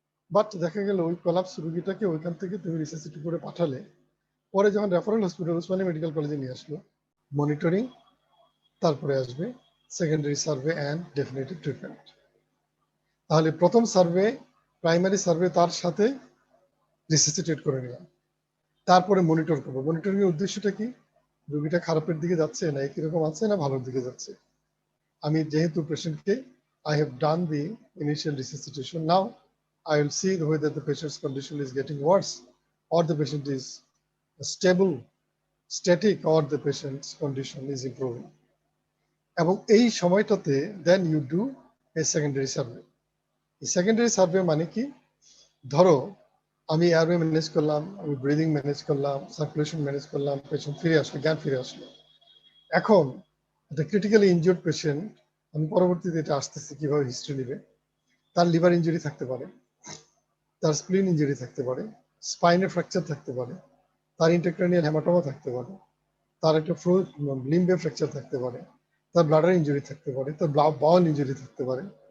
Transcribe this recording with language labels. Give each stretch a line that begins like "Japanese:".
Bangla: But দেখা গেল ওই কলাপস রোগীটাকে ওইখান থেকে তুমি রিসাসিটি করে পাঠালে, পরে যখন রেফারেল হসপিটাল উসমানী মেডিকেল কলেজে নিয়ে আসলো, মনিটরিং, তারপরে আসবে secondary survey and definitive treatment. তাহলে প্রথম সার্ভে, প্রাইমারি সার্ভে, তার সাথে রিসাসিটেট করে নিলাম, তারপরে মনিটর করবো। মনিটরিং এর উদ্দেশ্যটা কি, রোগীটা খারাপের দিকে যাচ্ছে না কিরকম আছে, না ভালোর দিকে যাচ্ছে। আমি যেহেতু পেশেন্টকে
English: I have done the initial resuscitation, now I will see whether the patient's condition is getting worse or the patient is stable, static, or the patient's condition is improving.
Bangla: এবং এই সময়টাতে
English: then you do a secondary survey.
Bangla: এই secondary survey মানে কি? ধরো আমি airway manage করলাম, আমি ব্রিদিং ম্যানেজ করলাম, সার্কুলেশন ম্যানেজ করলাম, পেশেন্ট ফিরে আসলো, জ্ঞান ফিরে আসলো। এখন একটা ক্রিটিক্যালি ইনজিওর্ড পেশেন্ট, আমি পরবর্তীতে এটা আসতেছি কিভাবে হিস্ট্রি নেবে, তার লিভার ইঞ্জুরি থাকতে পারে, তার স্প্লিন ইঞ্জুরি থাকতে পারে, স্পাইনের ফ্র্যাকচার থাকতে পারে, তার ইন্টারক্রানিয়াল হেমাটোমা থাকতে পারে, তার একটা লিম্বে ফ্র্যাকচার থাকতে পারে, তার ব্লাডার ইঞ্জুরি থাকতে পারে, তার বাউল ইঞ্জুরি থাকতে পারে।